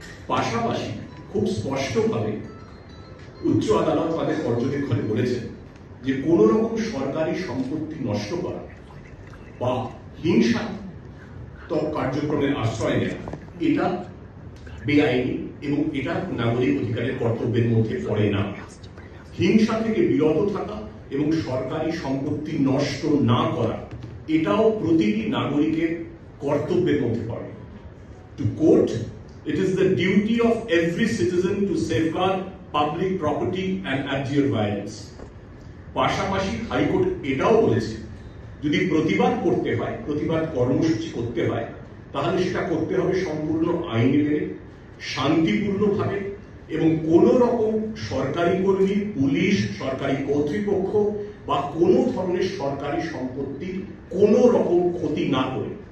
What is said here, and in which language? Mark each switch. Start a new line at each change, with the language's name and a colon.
Bangla: পাশাপাশি খুব স্পষ্টভাবে উচ্চ আদালত তাদের পর্যবেক্ষণে বলেছেন যে কোন রকম সরকারি সম্পত্তি নষ্ট করা বা হিংসাত্মক কার্যক্রমের আশ্রয় নেওয়া এটা বেআইনি এবং এটা নাগরিক অধিকারের কর্তব্যের মধ্যে পড়ে না। হিংসা থেকে বিরত থাকা এবং সরকারি সম্পত্তি নষ্ট না করা এটাও প্রতিটি নাগরিকের কর্তব্যের মধ্যে পড়ে।
English: To quote, it is the duty of every citizen to safeguard public property and abjure violence.
Bangla: পাশাপাশি হাইকোর্ট এটাও বলেছে যদি প্রতিবাদ করতে হয়, প্রতিবাদ কর্মসূচি করতে হয়, তাহলে সেটা করতে হবে সম্পূর্ণ আইনে মেনে, শান্তিপূর্ণভাবে এবং কোন রকম সরকারি কর্মী, পুলিশ, সরকারি কর্তৃপক্ষ বা কোনো ধরনের সরকারি সম্পত্তির কোন রকম ক্ষতি না করে।